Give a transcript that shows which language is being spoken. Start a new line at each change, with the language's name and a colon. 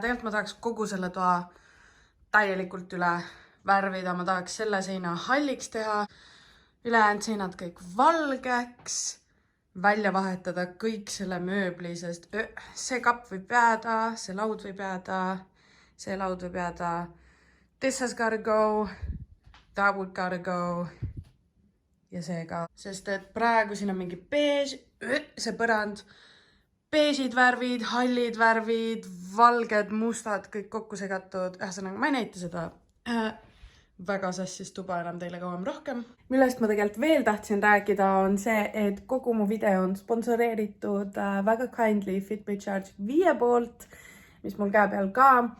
Estonian: Tegelikult ma tahaks kogu selle toa täielikult üle värvida, ma tahaks selle seina halliks teha, ülejäänud seinad kõik valgeks, välja vahetada kõik selle mööbli, sest see kapp võib jääda, see laud võib jääda, see laud võib jääda.
English: This has gotta go, that would gotta go
Estonian: ja see ka. Sest et praegu siin on mingi beež, see põrand, beežid värvid, hallid värvid, valged, mustad, kõik kokku segatud. Ühesõnaga, ma ei näita seda. Väga sassis tuba enam teile kauem rohkem. Millest ma tegelikult veel tahtsin rääkida on see, et kogu mu video on sponsoreeritud väga kindly Fitbit Charge 5 poolt, mis mul käe peal ka.